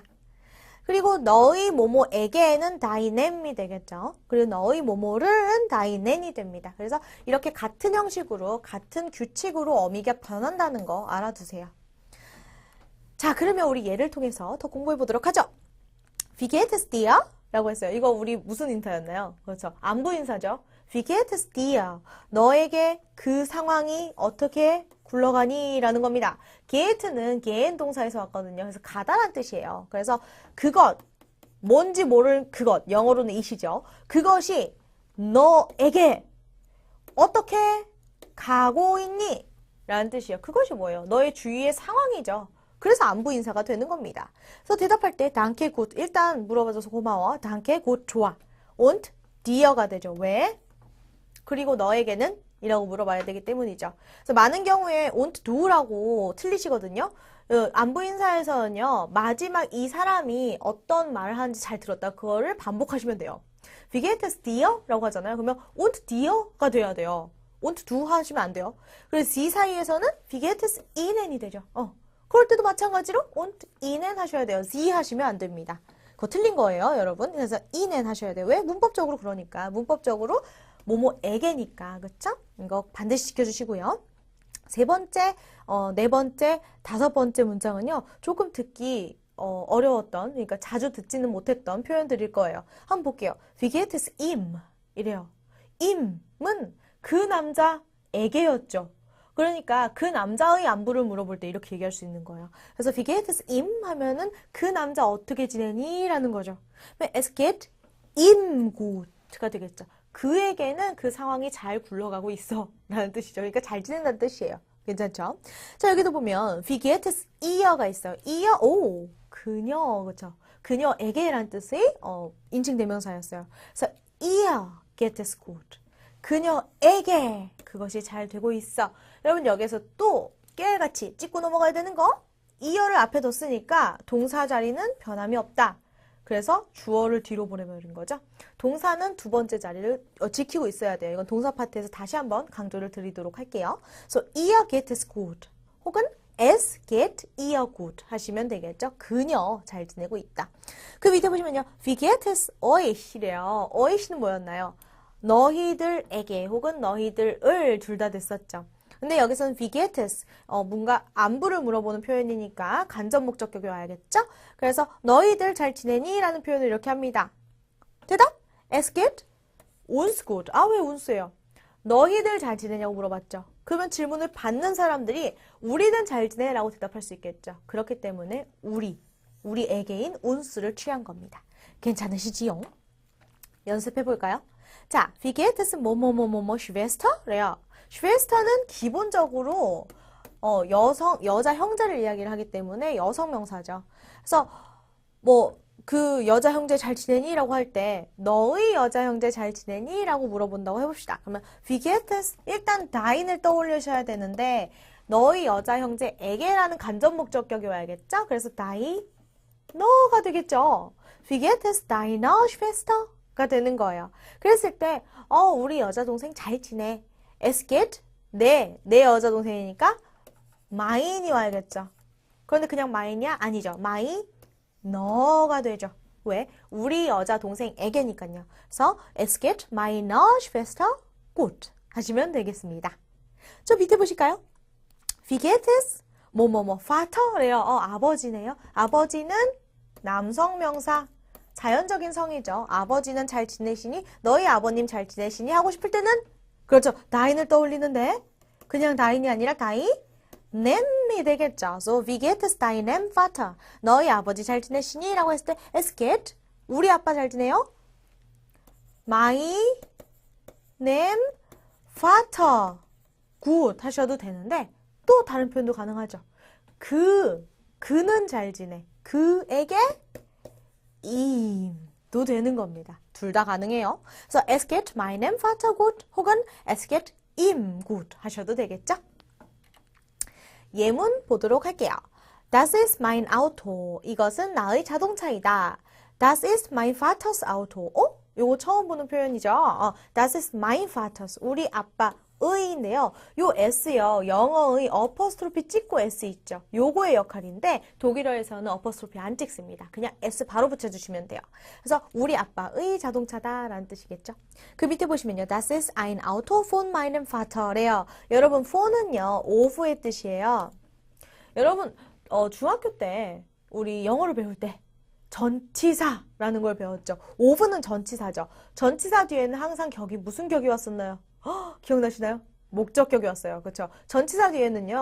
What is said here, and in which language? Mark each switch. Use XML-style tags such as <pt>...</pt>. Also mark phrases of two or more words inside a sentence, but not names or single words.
<ko>그리고 너의 모모에게는 deinem이 되겠죠. 그리고 너의 모모를은 deinen이 됩니다. 그래서 이렇게 같은 형식으로, 같은 규칙으로 어미가 변한다는 거 알아두세요. 자, 그러면 우리 예를 통해서 더 공부해 보도록 하죠.</ko> <de>Wie geht es dir?</de> <ko>라고 했어요. 이거 우리 무슨 인사였나요? 그렇죠. 안부 인사죠.</ko> <de>Wie geht es dir?</de> <ko>너에게 그 상황이 어떻게 굴러가니? 라는 겁니다. geht는 gehen 동사에서 왔거든요. 그래서 가다란 뜻이에요. 그래서 그것, 뭔지 모를 그것, 영어로는 it이죠. 그것이 너에게 어떻게 가고 있니? 라는 뜻이에요. 그것이 뭐예요? 너의 주위의 상황이죠. 그래서 안부 인사가 되는 겁니다. 그래서 대답할 때</ko> <de>danke gut,</de> <ko>일단 물어봐줘서 고마워.</ko> <de>danke gut,</de> <ko>좋아.</ko> <de>und dir</de> <ko>가 되죠. 왜? 그리고 너에게는 이라고 물어봐야 되기 때문이죠. 그래서 많은 경우에</ko> <de>und du</de> <ko>라고 틀리시거든요. 안부 인사에서는요, 마지막 이 사람이 어떤 말을 하는지 잘 들었다. 그거를 반복하시면 돼요.</ko> <de>Wie geht es dir?</de> <ko>라고 하잖아요. 그러면</ko> <de>und dir</de> <ko>가 돼야 돼요.</ko> <de>und du</de> <ko>하시면 안 돼요. 그래서 sie 사이에서는</ko> <de>Wie geht es Ihnen</de> <ko>이 되죠. 그럴 때도 마찬가지로</ko> <de>und Ihnen</de> <ko>하셔야 돼요. sie 하시면 안 됩니다. 그거 틀린 거예요, 여러분. 그래서 Ihnen 하셔야 돼요. 왜? 문법적으로 그러니까. 문법적으로 뭐뭐에게니까. 그쵸? 이거 반드시 지켜주시고요. 세 번째, 네 번째, 다섯 번째 문장은요. 조금 듣기 어려웠던, 그러니까 자주 듣지는 못했던 표현들일 거예요. 한번 볼게요.</ko> <de>Wie geht es ihm?</de> <ko>이래요. im은 그 남자에게였죠. 그러니까 그 남자의 안부를 물어볼 때 이렇게 얘기할 수 있는 거예요.</ko> <de>그래서 Wie geht es ihm?</de> <ko>하면은 그 남자 어떻게 지내니? 라는 거죠.</ko> <de>Es geht ihm gut가 되겠죠.</de> <ko>그에게는 그 상황이 잘 굴러가고 있어 라는 뜻이죠. 그러니까 잘 지낸다는 뜻이에요. 괜찮죠? 자, 여기도 보면</ko> <de>Wie geht es ihr</de> <ko>가 있어요. ihr, 오, 그녀, 그쵸? 그녀에게 라는 뜻의 인칭 대명사였어요.</ko> <de>그래서 ihr geht es gut.</de> <ko>그녀에게 그것이 잘 되고 있어. 여러분 여기서 또 깨알같이 짚고 넘어가야 되는 거? 이어를 앞에 뒀으니까 동사 자리는 변함이 없다. 그래서 주어를 뒤로 보내버린 거죠. 동사는 두 번째 자리를 지키고 있어야 돼요. 이건 동사 파트에서 다시 한번 강조를 드리도록 할게요.</ko> <de>So, ihr geht es gut. 혹은 es geht ihr gut</de> <ko>하시면 되겠죠. 그녀 잘 지내고 있다. 그 밑에 보시면요.</ko> <de>Wie geht es euch? 이래요.</de> <ko>euch는 뭐였나요? 너희들에게 혹은 너희들을 둘 다 됐었죠. 근데 여기서는</ko> <de>Wie geht es?</de> <ko>뭔가 안부를 물어보는 표현이니까 간접 목적격이 와야겠죠? 그래서 너희들 잘 지내니? 라는 표현을 이렇게 합니다. 대답?</ko> <de>Es geht uns gut.</de> <ko>아, 왜 uns예요? 너희들 잘 지내냐고 물어봤죠. 그러면 질문을 받는 사람들이 우리는 잘 지내? 라고 대답할 수 있겠죠. 그렇기 때문에 우리에게인 uns를 취한 겁니다. 괜찮으시지요? 연습해 볼까요? 자,</ko> <de>Wie geht es 뭐뭐뭐뭐뭐 Schwester? 래요.</de> <ko>Schwester는 기본적으로 여자 형제를 이야기를 하기 때문에 여성 명사죠. 그래서 뭐 그 여자 형제 잘 지내니? 라고 할 때 너의 여자 형제 잘 지내니? 라고 물어본다고 해봅시다.</ko> <de>그러면 wie geht es?</de> <ko>일단 dein을 떠올리셔야 되는데 너의 여자 형제에게라는 간접 목적격이 와야겠죠? 그래서 dein 너가 되겠죠.</ko> <de>Wie geht es deiner Schwester가 되는 거예요.</de> <ko>그랬을 때 우리 여자 동생 잘 지내.</ko> <de>Es geht</de> <ko>내 여자 동생이니까 mine이 와야겠죠. 그런데 그냥 mine이야? 아니죠. my 너가 되죠. 왜? 우리 여자 동생에게니까요.</ko> <de>그래서 es geht meiner Schwester gut</de> <ko>하시면 되겠습니다. 저 밑에 보실까요?</ko> <de>Wie geht es?</de> <ko>뭐뭐뭐 Vater래요. 아버지네요. 아버지는 남성 명사 자연적인 성이죠. 아버지는 잘 지내시니? 너희 아버님 잘 지내시니? 하고 싶을 때는 그렇죠. dein을 떠올리는데 그냥 dein이 아니라 nem이 되겠죠.</ko> <de>So, wie geht es deinem Vater?</de> <ko>너희 아버지 잘 지내시니? 라고 했을 때</ko> <de>es geht</de> <ko>우리 아빠 잘 지내요?</ko> <de>meinem Vater gut</de> <ko>하셔도 되는데 또 다른 표현도 가능하죠. 그는 잘 지내. 그에게 im도 되는 겁니다. 둘 다 가능해요. 그래서</ko> <de>es geht meinem Vater gut 혹은 es geht ihm gut</de> <ko>하셔도 되겠죠. 예문 보도록 할게요.</ko> <de>Das ist mein Auto.</de> <ko>이것은 나의 자동차이다.</ko> <de>Das ist mein Vaters Auto.</de> <ko>요거 처음 보는 표현이죠.</ko> <de>Das ist mein Vaters.</de> <ko>우리 아빠의인데요. 요 S요. 영어의 어퍼스트로피 찍고 S 있죠. 요거의 역할인데 독일어에서는 어퍼스트로피 안 찍습니다. 그냥 S 바로 붙여주시면 돼요. 그래서 우리 아빠의 자동차다 라는 뜻이겠죠. 그 밑에 보시면요.</ko> <de>Das ist ein Auto von meinem Vater래요.</de> <ko>여러분 phone은요. 오후의 뜻이에요. 여러분 중학교 때 우리 영어를 배울 때 전치사라는 걸 배웠죠. 오브는 전치사죠. 전치사 뒤에는 항상 격이 무슨 격이 왔었나요? 기억나시나요? 목적격이 왔어요. 그렇죠? 전치사 뒤에는요.</ko>